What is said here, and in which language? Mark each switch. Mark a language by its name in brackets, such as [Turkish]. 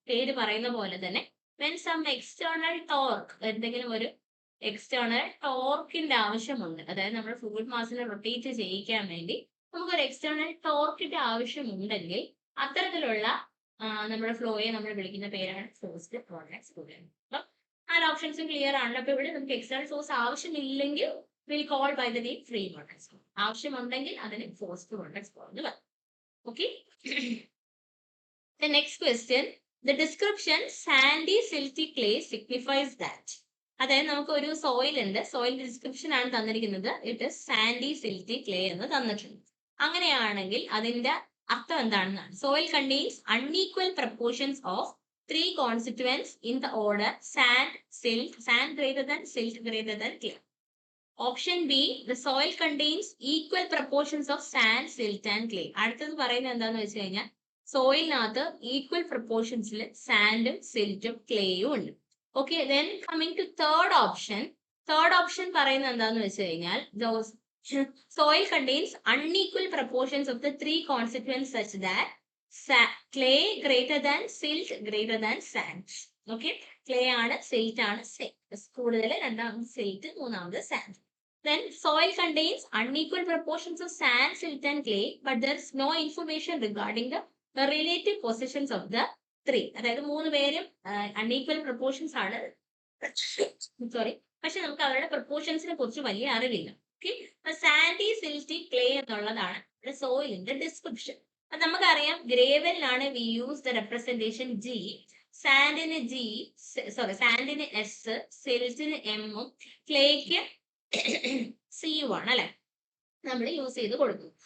[Malayalam] പേര് പറയുന്ന പോലെ തന്നെ [English] when some external torque, [Malayalam] എന്തെങ്കിലും ഒരു എക്സ്റ്റേണൽ ടോർക്കിന്റെ ആവശ്യമുണ്ട്, അതായത് നമ്മൾ ഫ്ലൂയിഡ് മാസിനെ റൊട്ടേറ്റ് ചെയ്യിക്കാൻ വേണ്ടി നമുക്കൊരു എക്സ്റ്റേണൽ ടോർക്കിന്റെ ആവശ്യമുണ്ടെങ്കിൽ അത്തരത്തിലുള്ള നമ്മുടെ ഫ്ലോയെ നമ്മൾ വിളിക്കുന്ന പേരാണ് ഫോഴ്സ്ഡ് വോർട്ടെക്സ് ഫ്ലോ. അപ്പം ആ ഓപ്ഷൻസും ക്ലിയർ ആണല്ലോ. അപ്പൊ ഇവിടെ നമുക്ക് external force ആവശ്യമില്ലെങ്കിൽ [English] will call by the name [Malayalam] free vortex flow. ആവശ്യമുണ്ടെങ്കിൽ അതിന് ഫോഴ്സ്ഡ് വോർട്ടെക്സ് ഫ്ലോ എന്ന് പറയും. [English] Okay. The next question, the description sandy silty clay signifies that. [Malayalam] അതായത് നമുക്ക് ഒരു സോയിൽ ഉണ്ട്, സോയിൽ ഡിസ്ക്രിപ്ഷൻ ആണ് തന്നിരിക്കുന്നത്, [English] it is sandy silty clay [Malayalam] എന്ന് തന്നിട്ടുണ്ട്. അങ്ങനെയാണെങ്കിൽ അതിന്റെ അർത്ഥം എന്താണെന്നാണ്, [English] Soil contains unequal proportions of 3 constituents in the order sand, silt, sand greater than, silt greater than clay. Option B, the soil contains equal proportions of sand, silt and clay. [Malayalam] അടുത്തത് പറയുന്നത് എന്താന്ന് വെച്ച് കഴിഞ്ഞാൽ സോയിലിനകത്ത് ഈക്വൽ പ്രപ്പോർഷൻസിൽ സാൻഡും സിൽറ്റും ക്ലേയും ഉണ്ട്. [English] Okay, then coming to third option. [Malayalam] Third option പറയുന്നത് എന്താന്ന് വെച്ച് കഴിഞ്ഞാൽ [English] soil contains unequal proportions of the three constituents such that clay greater than silt greater than sand. [Malayalam] Okay, clay ആണ് silt ആണ് കൂടുതൽ, രണ്ടാമത് silt, മൂന്നാമത് sand. [English] Then soil contains unequal proportions of sand, silt and clay, but there is no information regarding the relative positions of the three. [Malayalam] അതായത് മൂന്ന് പേരും [English] unequal proportions [Malayalam] ആണ്, sorry, പക്ഷെ നമുക്ക് അവരുടെ പ്രപ്പോർഷൻസിനെ കുറിച്ച് വലിയ അറിവില്ല. ഓക്കെ, സാൻഡി, സിൽറ്റി, ക്ലേ എന്നുള്ളതാണ് സോയിലിന്റെ ഡിസ്ക്രിപ്ഷൻ. അപ്പൊ നമുക്കറിയാം ഗ്രേവലിനാണ് [English] we use the representation [Malayalam] G, സാൻഡിന് G, sorry സാൻഡിന് S, സിൽറ്റിന് എമ്മും ക്ലേക്ക് സിയു ആണ് അല്ലെ നമ്മൾ യൂസ് ചെയ്ത് കൊടുക്കും.